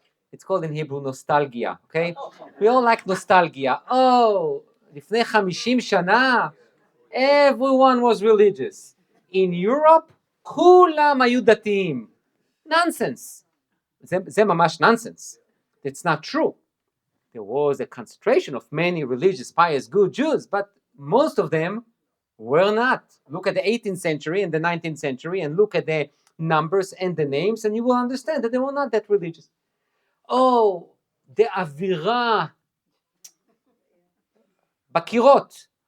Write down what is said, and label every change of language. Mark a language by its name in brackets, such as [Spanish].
[English] It's called in Hebrew nostalgia, okay? We all like nostalgia. Oh, [Hebrew] לפני 50 שנה, [English] everyone was religious. In Europe, [Hebrew] כולם היו דתיים. Nonsense. זה ממש nonsense. [English] That's not true. There was a concentration of many religious, pious, good Jews, but most of them were not. Look at the 18th century and the 19th century and look at the numbers and the names and you will understand that they were not that religious. [Hebrew] Oh, the אווירה בקירות.